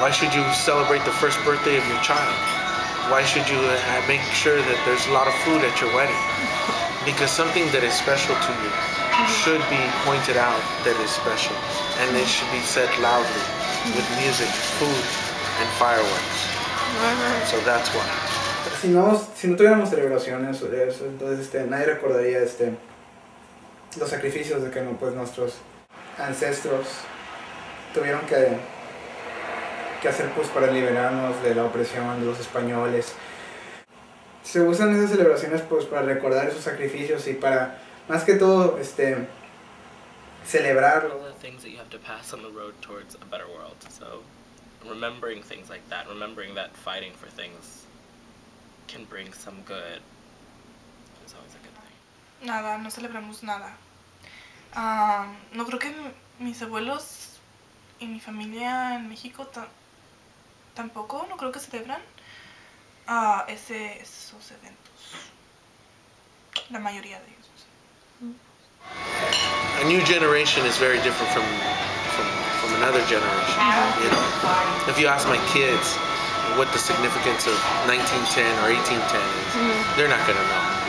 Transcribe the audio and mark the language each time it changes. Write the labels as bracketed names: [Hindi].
[English] Why should you celebrate the first birthday of your child? Why should you make sure that there's a lot of food at your wedding? Because something that is special to you should be pointed out that is special, and it should be said loudly with music, food, and fireworks. So that's why. [Spanish] Si no tuviéramos celebraciones de eso, entonces nadie recordaría los sacrificios de que pues, nuestros ancestros tuvieron que hacer pues, para liberarnos de la opresión de los españoles. Se usan esas celebraciones pues, para recordar esos sacrificios y para, más que todo, celebrar. [English] All the things that you have to pass on the road towards a better world. So remembering things like that, remembering that fighting for things can bring some good is always a good thing. [Spanish] Nada, no celebramos nada. No creo que mis abuelos y mi familia en México tampoco, no creo que celebran esos eventos. La mayoría de ellos. [English] A new generation is very different from another generation. You know, if you ask my kids what the significance of 1910 or 1810 is, they're not gonna know.